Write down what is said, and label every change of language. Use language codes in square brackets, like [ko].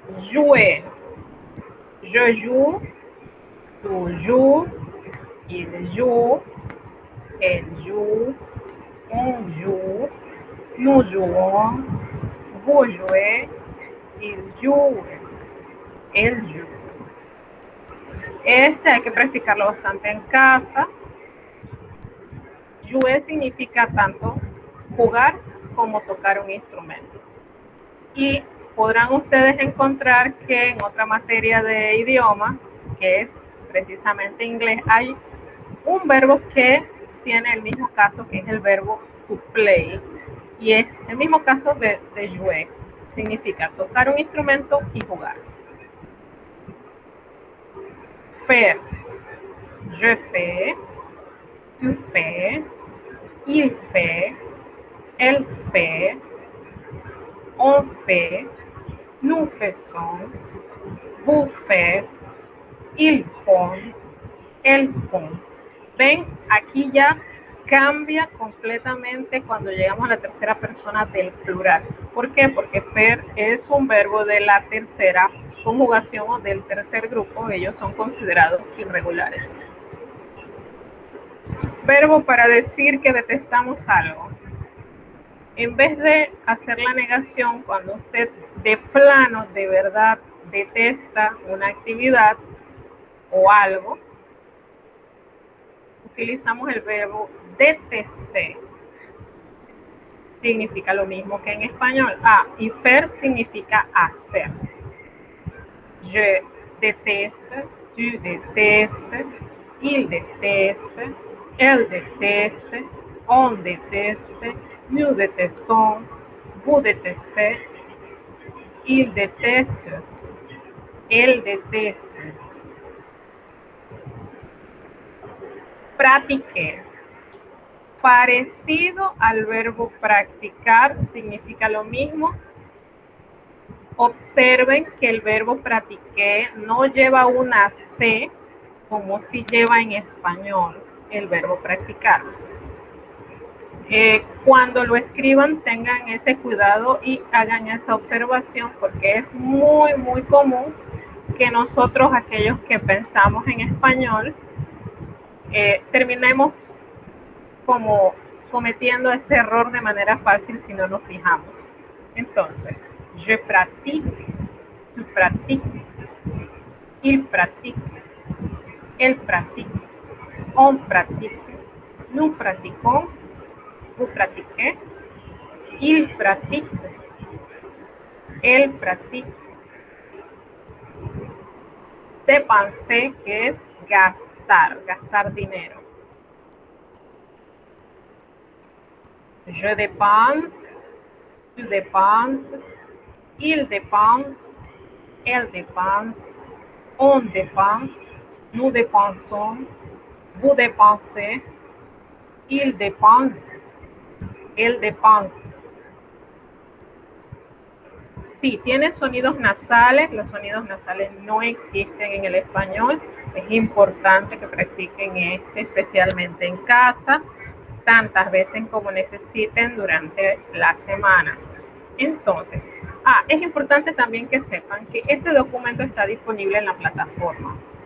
[fr] Jouer. Je joue, tu joues, il joue, elle joue, on joue, nous jouons, vous jouez, il joue, elle joue. [es] Este hay que practicarlo bastante en casa. Jouer significa tanto jugar como tocar un instrumento. Y podrán ustedes encontrar que en otra materia de idioma, que es precisamente inglés, hay un verbo que tiene el mismo caso, que es el verbo to play, y es el mismo caso de jouer. Significa tocar un instrumento y jugar. [fr] Faire. Je fais, tu fais, il fait, elle fait, on fait, nous faisons, vous faites, ils font, elles font. [es] Ven, aquí ya cambia completamente cuando llegamos a la tercera persona del plural. ¿Por qué? Porque faire es un verbo de la tercera conjugación o del tercer grupo. Ellos son considerados irregulares. Verbo para decir que detestamos algo. En vez de hacer la negación cuando usted de plano, de verdad, detesta una actividad o algo, utilizamos el verbo detesté. Significa lo mismo que en español. Y faire significa hacer. Je [fr] déteste, tu détestes, il déteste, elle déteste, on déteste, nous détestons, vous détestez, il déteste, elle déteste. [es] Pratiquer. Parecido al verbo practicar, significa lo mismo. Observen que el verbo pratiqué no lleva una C como si lleva en español el verbo practicar. Cuando lo escriban tengan ese cuidado y hagan esa observación porque es muy común que nosotros, aquellos que pensamos en español, terminemos como cometiendo ese error de manera fácil si no nos fijamos. Entonces, [fr] je pratique, tu pratiques, il pratique, elle pratique, on pratique, nous pratiquons, vous pratiquez, il pratique, elle pratique. [es] Dépenser, que es gastar, gastar dinero. [fr] Je dépense, tu dépenses, il dépense, elle dépense, on dépense, nous dépensons, vous dépensez, il dépense, elle dépense. [es] Sí, tiene sonidos nasales. Los sonidos nasales no existen en el español. Es importante que practiquen especialmente en casa, tantas veces como necesiten durante la semana. Entonces, es importante también que sepan que este documento está disponible en la plataforma.